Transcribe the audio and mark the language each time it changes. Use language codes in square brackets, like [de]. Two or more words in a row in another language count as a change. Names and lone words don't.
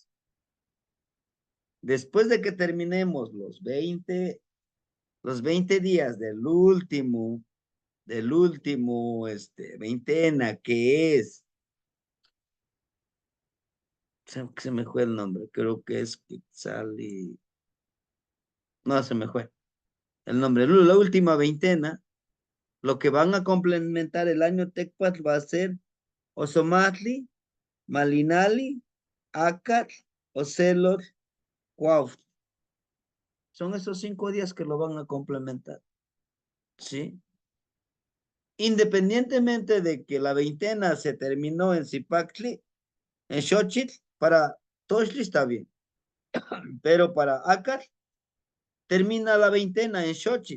[es] Después de que terminemos los 20 días del último, veintena, que es Se me fue el nombre, creo que es Quetzali. No, se me fue el nombre. La última veintena, lo que van a complementar el año Tecpat va a ser Ozomatli, Malinali, Acat, Ocelot, Cuautli. Son esos 5 días que lo van a complementar, ¿sí? Independientemente de que la veintena se terminó en Zipactli, en Xochitl, para Tochli está bien, pero para Acat termina la veintena en Xochitl.